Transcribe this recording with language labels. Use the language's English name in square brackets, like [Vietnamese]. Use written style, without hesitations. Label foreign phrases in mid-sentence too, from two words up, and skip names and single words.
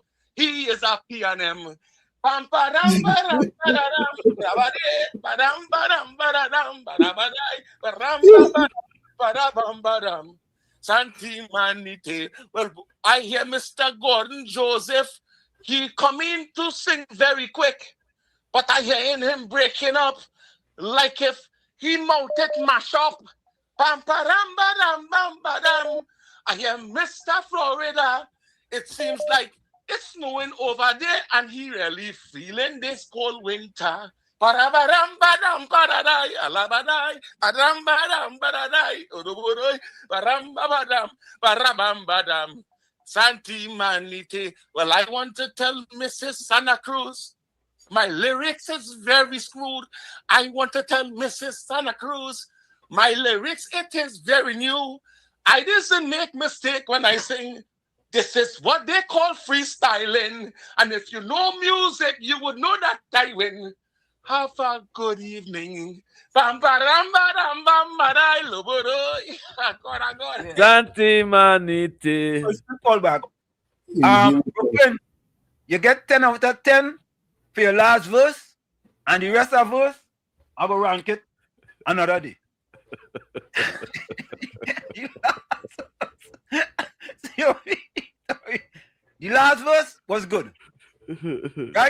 [English] He is a P&M. Santi Manite. Well, I hear Mr. Gordon Joseph. He coming to sing very quick, but I hear him breaking up like if he mounted mash up. Pam param badam bam badam. I hear Mr. Florida. It seems like it's snowing over there, and he really feeling this cold winter. Parabaram badam paradai alabadai adam badam paradai odoboroi baram badam barabam badam Santi Manite. Well, I want to tell Mrs. Santa Cruz, my lyrics is very screwed. I want to tell Mrs. Santa Cruz, my lyrics, it is very new. I didn't make mistake when I sing. This is what they call freestyling. And if you know music, you would know that I win. Have a good evening. Bam baram baram bam barai loboroi. God. Santi Manite. Call back. Brooklyn, you get 10 out of 10 for your last verse, and the rest of verse, I will rank it another day. The last verse was good, right?